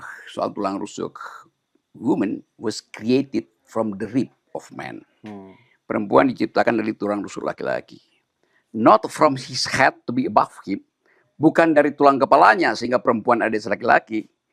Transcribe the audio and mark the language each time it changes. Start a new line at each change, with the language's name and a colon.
Indonesian: Soal tulang rusuk,
English: woman was created from the rib of man.
Indonesian: Perempuan diciptakan dari tulang rusuk laki-laki.
English: Not from his head to be above him.
Indonesian: Bukan dari tulang kepalanya sehingga perempuan ada di laki-laki.